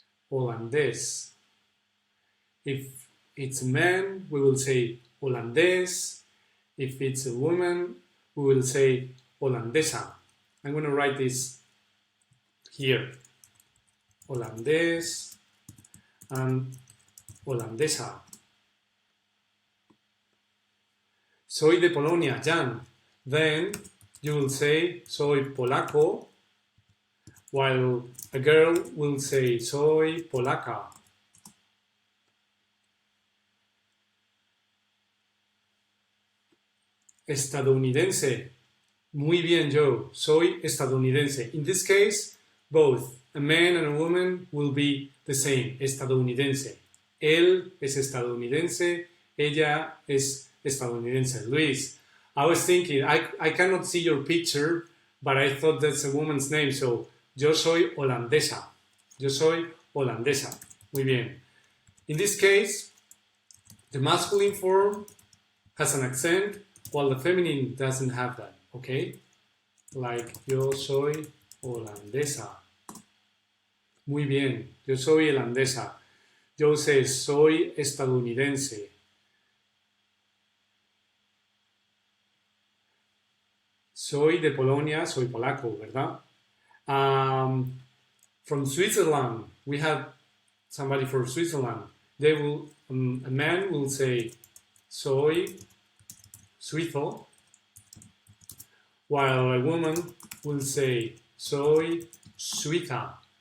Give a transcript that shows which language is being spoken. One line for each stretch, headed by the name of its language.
English: Holandés. If it's a man, we will say holandés. If it's a woman, we will say holandesa. I'm going to write this here.
Spanish: Holandés and holandesa. Soy de Polonia,
English: Jan. Then you will say
Spanish: soy polaco,
English: while a girl will say
Spanish: soy polaca. Estadounidense. Muy bien, Joe. Soy estadounidense.
English: In this case, both a man and a woman will be the same, estadounidense.
Spanish: Él es estadounidense, ella es estadounidense.
English: Luis, I was thinking, I cannot see your picture, but I thought that's a woman's name, so
Spanish: yo soy holandesa. Yo soy holandesa. Muy bien.
English: In this case, the masculine form has an accent, while the feminine doesn't have that, okay?
Spanish: Like, yo soy holandesa. Muy bien, yo soy holandesa. Yo sé, soy estadounidense. Soy de Polonia, soy polaco, ¿verdad?
English: From Switzerland, we have somebody from Switzerland. They will, a man will say,
Spanish: soy suizo,
English: while a woman will say,
Spanish: soy suiza.